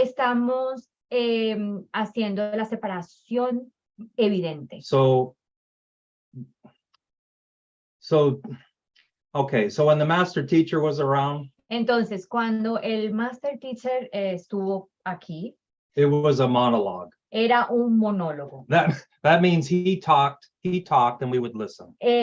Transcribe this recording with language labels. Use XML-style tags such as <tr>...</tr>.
<es>Estamos haciendo la separación evidente.</es> <en>So, okay, so when the master teacher was around,</en> <es>Entonces, cuando el master teacher estuvo aquí,</es> <en>it was a monologue.</en> <es>era un monólogo.</es> <en>That means he talked, and we would listen.</en>